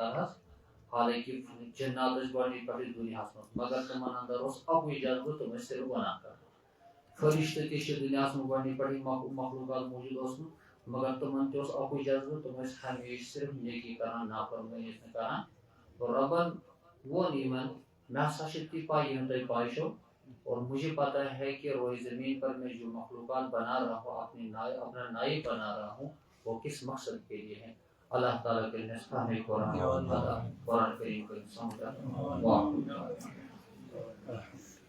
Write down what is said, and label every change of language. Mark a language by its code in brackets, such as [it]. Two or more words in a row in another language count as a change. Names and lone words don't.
[ks] تعالیٰ ہس حالانکہِ جنات ٲسۍ گۄڈنِچ پٮ۪ٹھٕے دُنیاہس منٛز مگر تِمن اندر اوس اکُے جذبہٕ تِم ٲسۍ صرف گۄناہ کران فرشتہٕ تہِ چھِ دُنیاہس منٛز گۄڈنِچ پٮ۪ٹھٕے مخلوقات موٗجوٗد اوسمُت مگر تِمن تہِ اوس اکُے جذبہٕ تِم ٲسۍ ہمیشہِ صرف نیکی کران نافرمٲنی ٲسۍ نہٕ کران رۄبن ووٚن یِمن مےٚ ہسا چھِ تہِ پاے یِم تۄہہِ پاے چھو [ur] اور مجھے پتا ہے کہ روئے زمین پر میں جو مخلوقات بنا رہا ہوں اپنا نائب بنا رہا ہوں وہ کس مقصد کے لیے ہے اللہ تعالیٰ کے نسخہ میں قرآن کریم کو سمجھا